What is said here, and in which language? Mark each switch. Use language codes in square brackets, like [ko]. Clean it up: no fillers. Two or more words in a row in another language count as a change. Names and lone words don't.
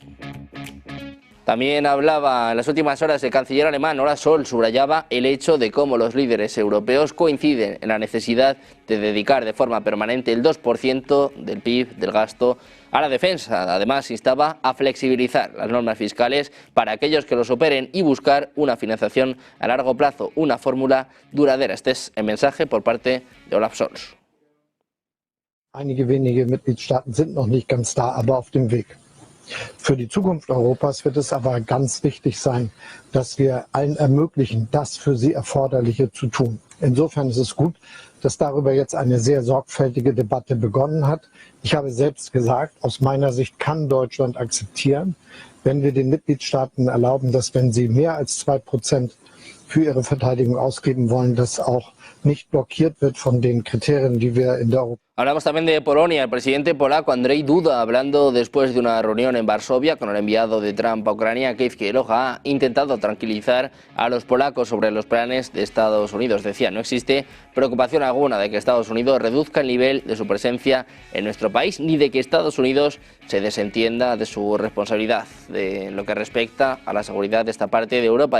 [es] También hablaba en las últimas horas el canciller alemán Olaf Scholz, subrayaba el hecho de cómo los líderes europeos coinciden en la necesidad de dedicar de forma permanente el 2% del PIB del gasto a la defensa. Además, instaba a flexibilizar las normas fiscales para aquellos que lo superen y buscar una financiación a largo plazo, una fórmula duradera. Este es el mensaje por parte de Olaf Scholz. [de] Einige wenige Mitgliedstaaten sind noch nicht ganz da, aber auf dem Weg. Für die Zukunft Europas wird es aber ganz wichtig sein, dass wir allen ermöglichen, das für sie Erforderliche zu tun. Insofern ist es gut, dass darüber jetzt eine sehr sorgfältige Debatte begonnen hat. Ich habe selbst gesagt, aus meiner Sicht kann Deutschland akzeptieren, wenn wir den Mitgliedstaaten erlauben, dass wenn sie mehr als 2% für ihre Verteidigung ausgeben wollen, das auch nicht blockiert wird von den Kriterien, die wir in der Europa. [es] Hablamos también de Polonia. El presidente polaco Andrzej Duda, hablando después de una reunión en Varsovia con el enviado de Trump a Ucrania, Keith Kellogg, ha intentado tranquilizar a los polacos sobre los planes de Estados Unidos. Decía, no existe preocupación alguna de que Estados Unidos reduzca el nivel de su presencia en nuestro país, ni de que Estados Unidos se desentienda de su responsabilidad de lo que respecta a la seguridad de esta parte de Europa.